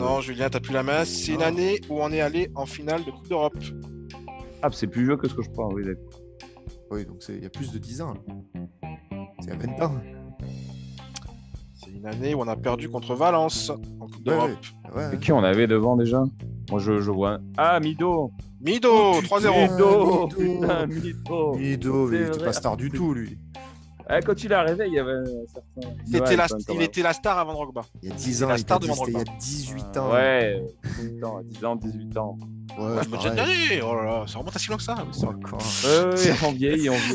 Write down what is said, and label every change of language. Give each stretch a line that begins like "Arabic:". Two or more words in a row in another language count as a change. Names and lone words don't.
French: Non, Julien, t'as plus la main. C'est une année où on est allé en finale de Coupe d'Europe. Ah, c'est plus vieux que ce que je pense, oui, d'accord. Oui, donc il y a plus de 10 ans. Là. C'est à 20 ans. C'est une année où on a perdu contre Valence en Coupe d'Europe. Ouais. Et qui on avait devant déjà? Moi, je vois. Ah, Mido. Mido, Oh, 3-0. Mido. Mido. Putain, Mido. Mido, C'est il était vrai. pas star du tout, lui. Ah, quand il est arrivé, il y avait un certain. Il était la star avant Drogba. Il y a 10 C'est ans, la il star était de il y a Drogba. 18 ans. Ouais, 18 ans, 18 ans. Ouais, Je me disais, pareil. allez, oh là là, ça remonte à si loin que ça. C'est encore- Ouais, on vieillit, on vieillit.